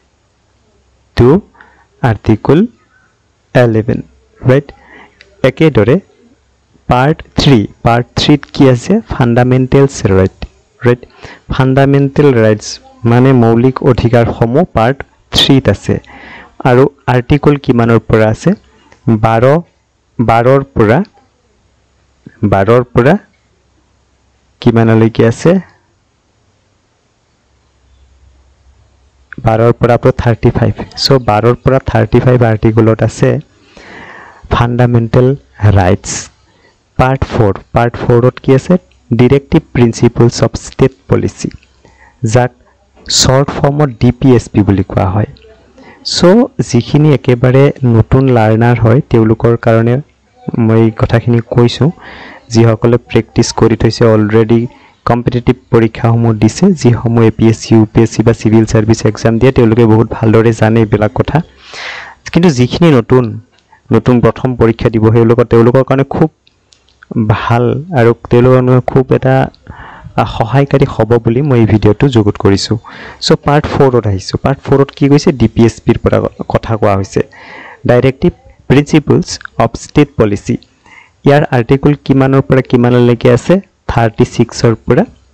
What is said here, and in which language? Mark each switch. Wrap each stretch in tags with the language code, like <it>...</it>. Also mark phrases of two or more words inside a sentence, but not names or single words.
<as>টু আৰ্টিকল 11 ৰাইট একেদৰে পাৰ্ট 3 কি আছে ফান্ডামেন্টালস ৰাইট ফান্ডামেন্টাল ৰাইটস মানে মৌলিক অধিকাৰ সমূহ পাৰ্ট 3 আছে আৰু আৰ্টিকল কিমানৰ পৰা আছে 12ৰ পৰা কিমানলৈকে আছে 12ৰ পৰা 35 সো 12ৰ পৰা 35 আৰ্টিকলত আছে</as> <en>fundamental rights part 4</en> <as>ত কি আছে</as> <en>directive principles of state policy</en> <as>যাক</as> <en>short form of DPSP</en> <as>বুলি কোৱা হয় সো যিখিনি একেবাৰে নতুন লাৰ্নাৰ হয় তেওঁলোকৰ কাৰণে মই কথাখিনি কৈছো যিসকলে প্ৰেক্টিস কৰি থৈছে অলৰেডি কম্পিটিটিভ পৰীক্ষাসমূহ দিছে যিসমূহ APSC UPSC বা সিভিল সাৰ্ভিস এক্সাম দিয়ে তেওঁলোকে বহুত ভালদৰে জানে এইবিলাক কথা কিন্তু যিখিনি নতুন প্ৰথম পৰীক্ষা দিব তেওঁলোকৰ কাৰণে খুব ভাল আৰু তেওঁলোকৰ খুব এটা সহায়কাৰী হ'ব বুলি মই এই ভিডিওটো যোগত কৰিছো সো পাৰ্ট 4 ত আহিছো পাৰ্ট 4 ত কি কৈছে DPSP ৰ পৰা কথা কোৱা হৈছে</as> <en>directive principles of state policy</en> <as>ইয়াৰ আৰ্টিকল কিমানৰ পৰা কিমানলৈকে আছে 36 ৰ পৰা</as>